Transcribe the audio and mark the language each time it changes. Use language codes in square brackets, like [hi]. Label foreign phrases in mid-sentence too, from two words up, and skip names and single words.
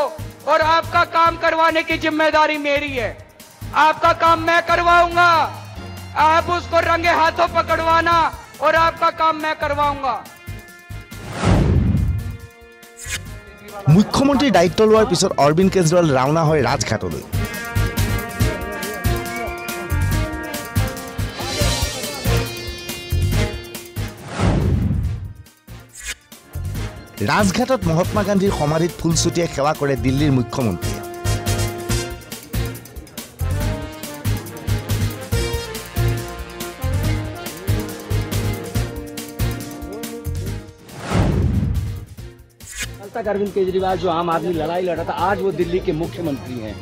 [hi] और आपका काम करवाने की जिम्मेदारी मेरी है, आपका काम मैं करवाऊंगा, आप उसको रंगे हाथों पकड़वाना और आपका काम मैं करवाऊंगा। [as] মুখ্যমন্ত্ৰী দায়িত্ব लोৱাৰ পিছত অৰবিন্দ কেজৰিৱাল ৰাওনা হয় ৰাজঘাটলৈ। ৰাজঘাটত মহাত্মা গান্ধীৰ সমাধিত ফুল ছটিয়াই সেৱা কৰে দিল্লীৰ মুখ্যমন্ত্ৰীয়ে। [hi] अरविंद केजरीवाल जो आम आदमी लड़ाई लड़ा था, आज वो दिल्ली के मुख्यमंत्री हैं।